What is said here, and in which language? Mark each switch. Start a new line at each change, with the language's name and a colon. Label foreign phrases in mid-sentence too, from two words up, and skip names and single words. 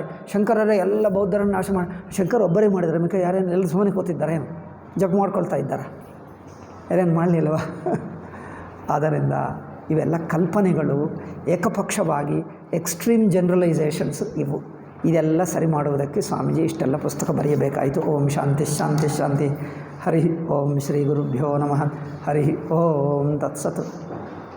Kannada: ಶಂಕರರೇ ಎಲ್ಲ ಬೌದ್ಧರನ್ನು ನಾಶ ಮಾಡಿ, ಶಂಕರ ಒಬ್ಬರೇ ಮಾಡಿದ್ದಾರೆ, ಮಿಕ್ಕ ಯಾರೇನು ಎಲ್ಲ ಸುಮ್ಮನೆ ಕೂತಿದ್ದಾರೆ, ಏನು ಜಪ್ ಮಾಡ್ಕೊಳ್ತಾ ಇದ್ದಾರೆ, ಯಾರೇನು ಮಾಡಲಿಲ್ವ? ಆದ್ದರಿಂದ ಇವೆಲ್ಲ ಕಲ್ಪನೆಗಳು, ಏಕಪಕ್ಷವಾಗಿ
English: extreme generalisations
Kannada: ಇವು. ಇದೆಲ್ಲ ಸರಿ ಮಾಡುವುದಕ್ಕೆ ಸ್ವಾಮೀಜಿ ಇಷ್ಟೆಲ್ಲ ಪುಸ್ತಕ ಬರೆಯಬೇಕಾಯಿತು.
Sanskrit: ಓಂ ಶಾಂತಿ ಶಾಂತಿ ಶಾಂತಿ. ಹರಿ ಓಂ ಶ್ರೀ ಗುರುಭ್ಯೋ ನಮಃ. ಹರಿ ಓಂ ತತ್ಸತ್.